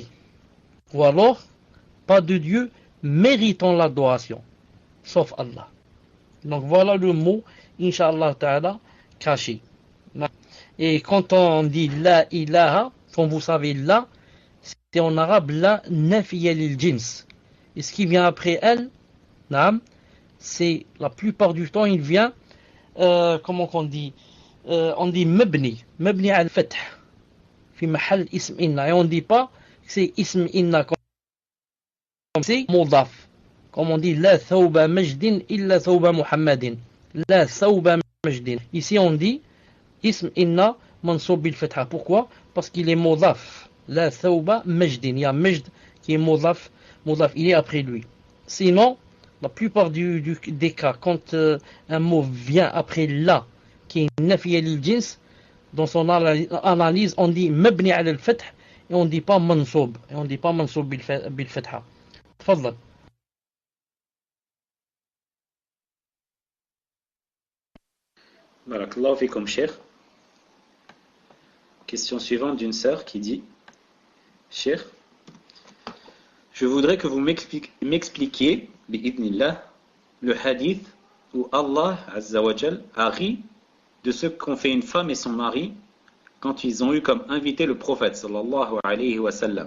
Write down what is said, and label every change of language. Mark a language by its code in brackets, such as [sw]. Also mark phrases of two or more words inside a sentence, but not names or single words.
[fr] Ou alors, pas de Dieu méritant l'adoration. Sauf Allah. Donc voilà le mot, [ar] إن شاء الله تعالى, [fr] caché. Et quand on dit [ar] لا إله, [fr] comme vous savez là, c'est en arabe [ar] لا النافية للجنس. [fr] Et ce qui vient après elle, c'est la plupart du temps il vient, comment on dit [ar] مبني الفتح. في محل اسم إن. [fr] Et on ne dit pas que c'est [ar] اسم إن [fr] comme c'est mudaf. Comme on dit [ar] لا ثوب مجد إلا ثوب محمد. لا ثوب مجد. [fr] Ici on dit [ar] اسم إن منصوب بالفتحة. [fr] Pourquoi? Parce qu'il est mudaf. [ar] لا ثوب مجد. [fr] Il y a majd qui est mudaf. Mudaf, il est après lui. Sinon, la plupart des cas, quand un mot vient après la, qui est [ar] نافية للجنس, [fr] dans son analyse, on dit [ar] مبني على الفتح [fr] et on dit pas mansoub. Et on dit pas [ar] منصوب بالفتحة. [fr] Tfaddal. [ar] بارك الله فيكم, Cheikh. [fr] Question suivante d'une sœur qui dit: Cheikh, je voudrais que vous m'expliquiez, bi'idnillah, le hadith où Allah [ar] عز وجل [fr] a ri de ce qu'ont fait une femme et son mari quand ils ont eu comme invité le prophète [ar] صلى الله عليه وسلم.